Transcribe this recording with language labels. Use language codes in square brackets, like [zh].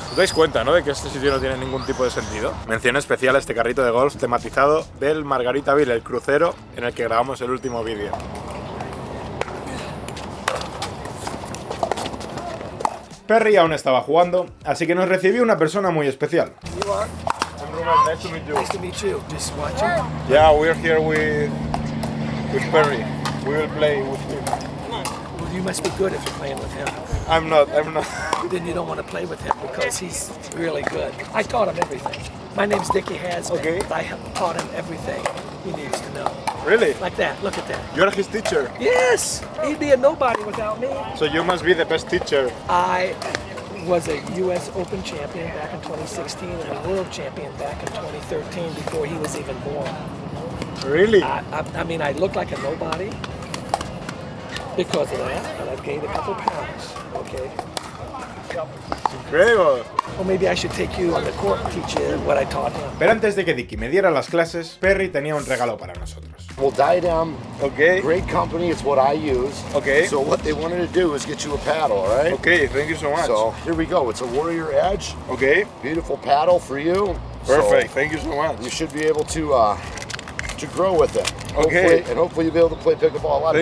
[es] ¿Os dais cuenta, no? De que este sitio no tiene ningún tipo de sentido. Mención especial a este carrito de golf tematizado del Margaritaville, el crucero en el que grabamos el último vídeo. Perry aún estaba jugando, así que nos recibió una persona muy especial. [en] Nice to meet you. Nice to meet you. Just watching. Yeah, we're here with Perry. We will play with him. Well, you must be good if you're playing with him. I'm not. Then you don't want to play with him because he's really good. I taught him everything. My name's Dickie Hasman. Okay. I have taught him everything he needs to know. Really? Like that. Look at that. You're his teacher. Yes. He'd be a nobody without me. So you must be the best teacher. I was a U.S. Open champion back in 2016 and a world champion back in 2013 before he was even born. Really? I mean, I look like a nobody because of that, and I've gained a couple pounds, okay? Incredible. Or maybe I should take you on the court and teach you what I taught him. [es] Pero antes de que Dickie me diera las clases, Perry tenía un regalo para nosotros. [en] Well, Diadem, Okay. great company, it's what I use. Okay. So what they wanted to do is get you a paddle, all right? Okay, thank you so much. So here we go, it's a Warrior Edge. Okay. Beautiful paddle for you. Perfect, So thank you so much. you should be able to grow with it. Okay. Hopefully you'll be able to play pickleball a lot of